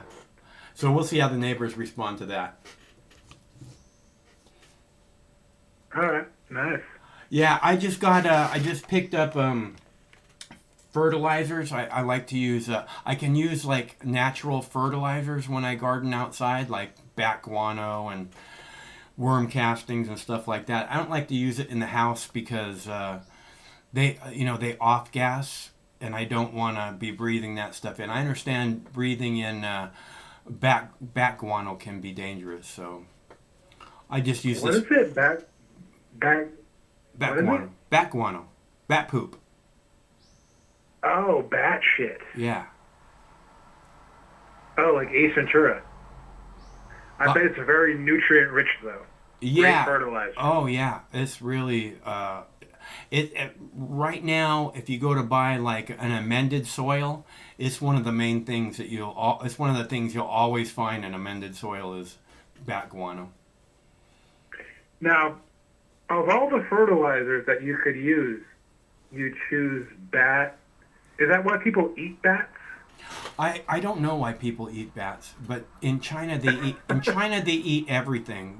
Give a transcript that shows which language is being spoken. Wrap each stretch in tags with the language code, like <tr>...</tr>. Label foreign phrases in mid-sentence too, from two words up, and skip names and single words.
<en>So we'll see how the neighbors respond to that. All right, nice. Yeah, I just picked up fertilizers. I like to use, I can use like natural fertilizers when I garden outside, like bat guano and worm castings and stuff like that. I don't like to use it in the house because they off gas, and I don't want to be breathing that stuff in. I understand breathing in bat guano can be dangerous, so I just use What this. is it? Bat guano. Bat guano. Bat poop. Oh, bat shit. Yeah. Oh, like Ace Ventura. I bet it's very nutrient rich though. Yeah. Great fertilizer. Oh yeah, it's really it right now. If you go to buy like an amended soil, it's one of the main things that it's one of the things you'll always find in amended soil is bat guano. Now, of all the fertilizers that you could use, you choose bat. Is that why people eat bats? I don't know why people eat bats, but in China they eat everything.</en>